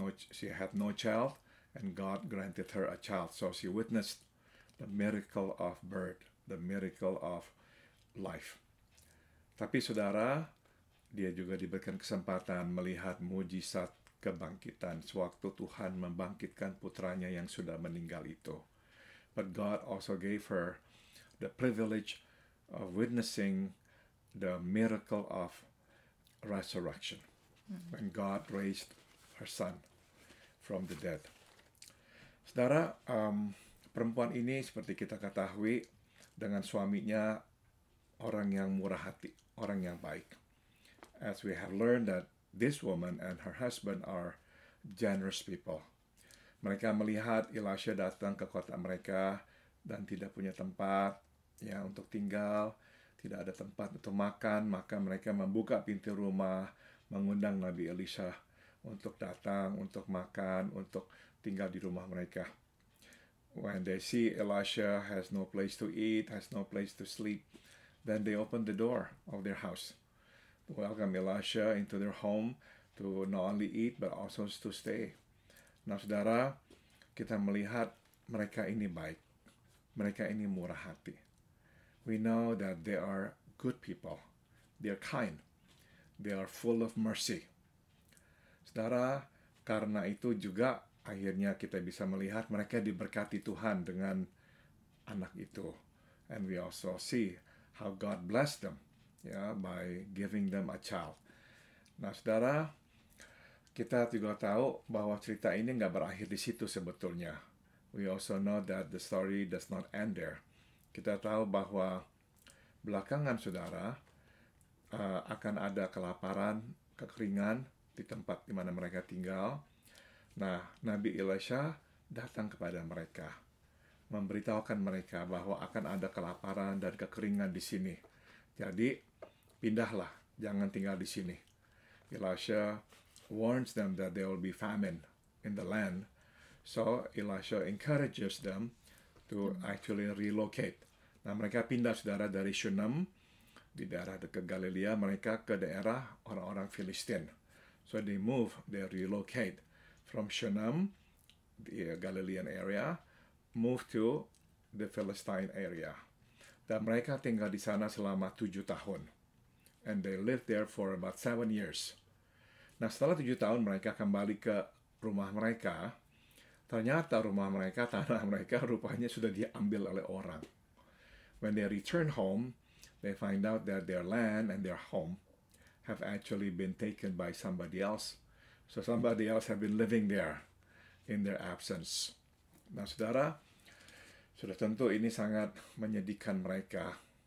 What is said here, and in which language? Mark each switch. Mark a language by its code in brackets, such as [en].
[en] She had no child, and God granted her a child. So she witnessed the miracle of birth, the miracle of life. [id] Tapi saudara, dia juga diberikan kesempatan melihat mujizat kebangkitan sewaktu Tuhan membangkitkan putranya yang sudah meninggal itu. [en] But God also gave her the privilege of witnessing the miracle of resurrection, when God raised her son from the dead. [id] Saudara, perempuan ini seperti kita ketahui dengan suaminya orang yang murah hati, orang yang baik. [en] As we have learned that this woman and her husband are generous people. [id] Mereka melihat Elisha datang ke kota mereka dan tidak punya tempat untuk tinggal, tidak ada tempat untuk makan, maka mereka membuka pintu rumah, mengundang Nabi Elisha untuk datang, untuk makan, untuk tinggal di rumah mereka. [en] When they see Elisha has no place to eat, has no place to sleep, then they open the door of their house to welcome Elisha into their home, to not only eat but also to stay. [id] Nah, saudara, kita melihat mereka ini baik, mereka ini murah hati. [en] We know that they are good people, they are kind, they are full of mercy. [id] Saudara, karena itu juga akhirnya kita bisa melihat mereka diberkati Tuhan dengan anak itu. [en] And we also see how God blessed them, by giving them a child. [id] Nah, saudara, kita juga tahu bahwa cerita ini nggak berakhir di situ sebetulnya. [en] We also know that the story does not end there. [id] Kita tahu bahwa belakangan, saudara, akan ada kelaparan, kekeringan di tempat di mana mereka tinggal. Nah, Nabi Elisha datang kepada mereka, memberitahukan mereka bahwa akan ada kelaparan dan kekeringan di sini. Jadi, pindahlah, jangan tinggal di sini. Elisha [en] warns them that there will be famine in the land. So Elisha encourages them to actually relocate. [id] Nah, mereka pindah, saudara, dari Shunem di daerah dekat Galilea, mereka ke daerah orang-orang Filistin. [en] So they relocate from Shunem, the Galilean area, move to the Philistine area. [id] Dan mereka tinggal di sana selama 7 tahun. [en] And they lived there for about 7 years. [id] Nah, setelah 7 tahun mereka kembali ke rumah mereka. Ternyata rumah mereka, tanah mereka rupanya sudah diambil oleh orang. [en] When they return home, they find out that their land and their home have actually been taken by somebody else. So somebody else have been living there in their absence. [id] Nah, saudara, sudah tentu ini sangat menyedihkan mereka.